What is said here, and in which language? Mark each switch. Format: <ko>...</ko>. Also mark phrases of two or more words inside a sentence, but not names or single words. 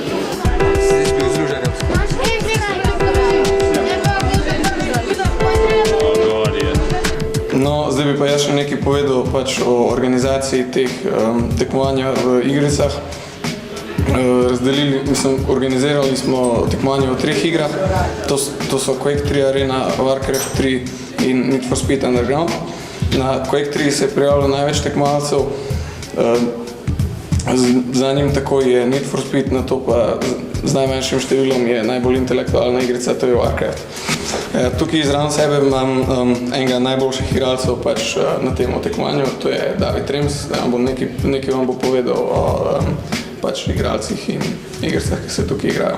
<sl>No, zdaj bi pa jaz še nekaj povedal o organizaciji teh tekmovanja v igricah. Organizirali smo tekmovanje v 3 igrah, to so Quake 3 Arena, Warcraft 3 in Need for Speed Underground. Na Quake 3 se je prijavilo največ tekmovalcev, za njim tako je Need for Speed, na to pa z najmanjšim številom je najbolj intelektualna igrica, to je Warcraft. Tukaj zraven sebe imam enega najboljših igralcev na tem tekmovanju, to je David Rems, nekaj vam bo povedal o igralcih in igricah, ki se tukaj igrajo.</sl>